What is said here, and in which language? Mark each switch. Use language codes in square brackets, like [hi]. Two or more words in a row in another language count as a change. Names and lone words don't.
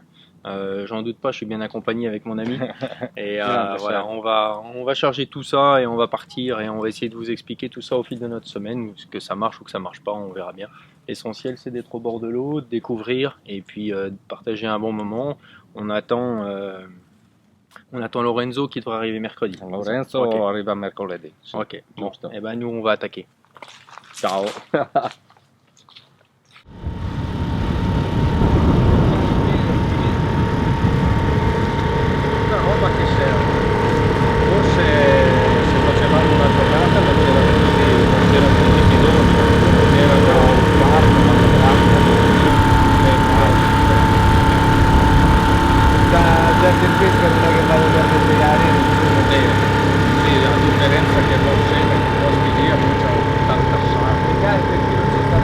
[fr] J'en doute pas, je suis bien accompagné avec mon ami. Et voilà, on va charger tout ça et on va partir et on va essayer de vous expliquer tout ça au fil de notre semaine, que ça marche ou que ça marche pas, on verra bien. L'essentiel c'est d'être au bord de l'eau, de découvrir et puis de partager un bon moment. On attend, on attend Lorenzo qui devrait arriver mercredi. [it] Lorenzo Ok. arriva mercoledì. Sì, [fr] Ok, bon, [it] giusto. [fr] et ben nous on va attaquer. [it] Ciao. Una roba che serve. Forse se facevamo una giornata non c'era più di filoni, erano un quarto, ma da gente in pesca non è che vado a pescare, sì, la differenza che non c'è, che costi lì a 80 sacchi.